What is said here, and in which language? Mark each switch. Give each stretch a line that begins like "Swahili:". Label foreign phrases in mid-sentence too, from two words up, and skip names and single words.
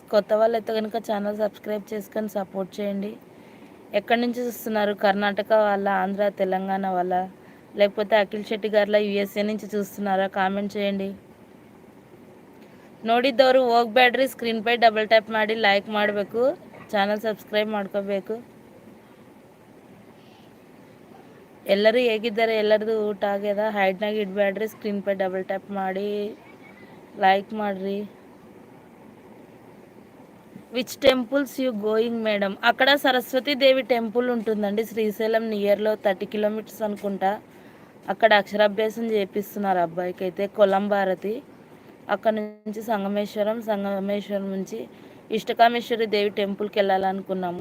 Telugu: కొత్త వాళ్ళు అయితే కనుక
English: channel subscribe
Telugu: చేసుకొని సపోర్ట్ చేయండి. ఎక్కడి నుంచి చూస్తున్నారు? కర్ణాటక వాళ్ళ, ఆంధ్ర, తెలంగాణ వాళ్ళ, లేకపోతే అఖిల్ శెట్టి గారిలా USA నుంచి చూస్తున్నారా? కామెంట్ చేయండి.
Kannada: ನೋಡಿದ್ದವರು ಹೋಗ್ಬೇಡ್ರಿ, ಸ್ಕ್ರೀನ್ ಪೈ
English: double tap
Kannada: ಮಾಡಿ ಲೈಕ್ ಮಾಡಬೇಕು,
English: channel subscribe
Kannada: ಮಾಡ್ಕೋಬೇಕು. ಎಲ್ಲರೂ ಹೇಗಿದ್ದಾರೆ? ಎಲ್ಲರದು ಊಟ ಆಗ್ಯದ? ಹೈಡ್ನಾಗ ಇಡಬೇಡ್ರಿ, ಸ್ಕ್ರೀನ್ ಪೈ
English: double tap
Kannada: ಮಾಡಿ లైక్ ಮಾಡ್ರಿ.
English: Which temples you going madam?
Telugu: అక్కడ సరస్వతీదేవి టెంపుల్ ఉంటుందండి శ్రీశైలం నియర్లో 30 కిలోమీటర్స్ అనుకుంటా. అక్కడ అక్షరాభ్యాసం చేపిస్తున్నారు అబ్బాయికి అయితే. కొలంబారతి అక్కడ నుంచి సంగమేశ్వరం నుంచి ఇష్టకామేశ్వరి దేవి టెంపుల్కి వెళ్ళాలనుకున్నాము.